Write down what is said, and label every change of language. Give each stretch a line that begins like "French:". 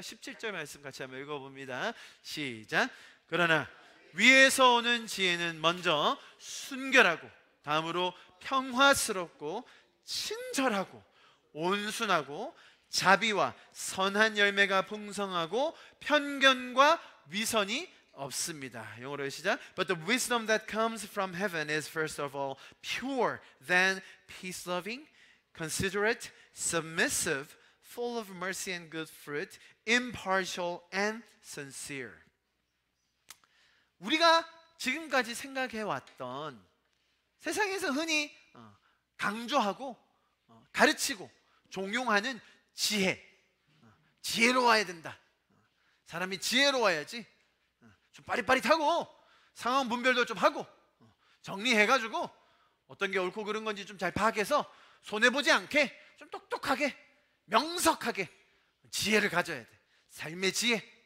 Korean: 17절 말씀 같이 한번 읽어봅니다. 시작. 그러나 위에서 오는 지혜는 먼저 순결하고 다음으로 평화스럽고 친절하고 온순하고 자비와 선한 열매가 풍성하고 편견과 위선이 없습니다. 영어로 시작.
English: But the wisdom that comes from heaven is first of all pure, then peace-loving, considerate, submissive, full of mercy and good fruit, impartial and sincere.
Korean: 우리가 지금까지 생각해왔던 세상에서 흔히 강조하고 가르치고 종용하는 지혜, 지혜로워야 된다. 사람이 지혜로워야지. 좀 빠릿빠릿하고 상황 분별도 좀 하고 정리해가지고 어떤 게 옳고 그른 건지 좀 잘 파악해서 손해보지 않게 좀 똑똑하게 명석하게 지혜를 가져야 돼. 삶의 지혜.